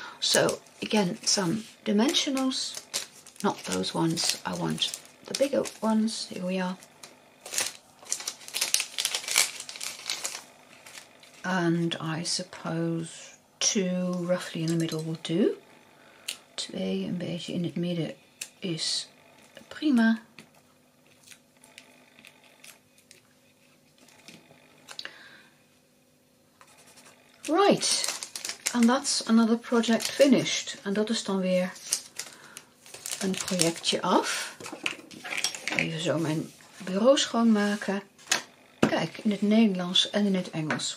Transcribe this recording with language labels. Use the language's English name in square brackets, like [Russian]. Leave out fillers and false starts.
[English] So again, some dimensionals, not those ones, I want the bigger ones. Here we are. And I suppose 2 roughly in the middle will do. [Dutch] 2 een beetje in het midden is prima. [English] Right, and that's another project finished. [Dutch] En dat is dan weer een projectje af. Even zo mijn bureau schoonmaken. Kijk, in het Nederlands en in het Engels.